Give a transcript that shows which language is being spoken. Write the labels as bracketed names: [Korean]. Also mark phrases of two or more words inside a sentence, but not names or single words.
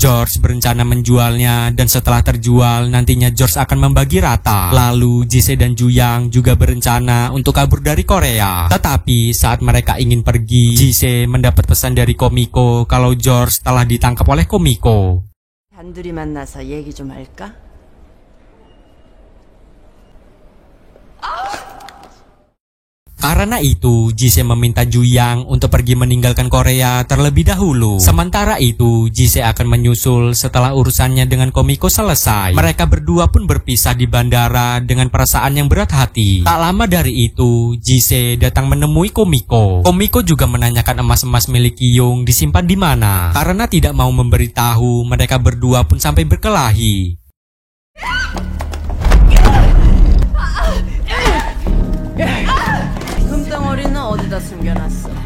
[Indonesian] George berencana menjualnya, dan setelah terjual nantinya George akan membagi rata. Lalu Jise dan Ju Yang juga berencana untuk kabur dari Korea. Tetapi saat mereka ingin pergi, Jise mendapat pesan dari Kumiko kalau George telah ditangkap oleh Kumiko. [Korean] 단둘이 만나서 얘기 좀 할까? [Indonesian] Karena itu, Jise meminta Ju Yang untuk pergi meninggalkan Korea terlebih dahulu. Sementara itu, Jise akan menyusul setelah urusannya dengan Kumiko selesai. Mereka berdua pun berpisah di bandara dengan perasaan yang berat hati. Tak lama dari itu, Jise datang menemui Kumiko. Kumiko juga menanyakan emas-emas milik Kyung disimpan di mana. Karena tidak mau memberitahu, mereka berdua pun sampai berkelahi. [Korean] 금덩어리는 어디다 숨겨놨어?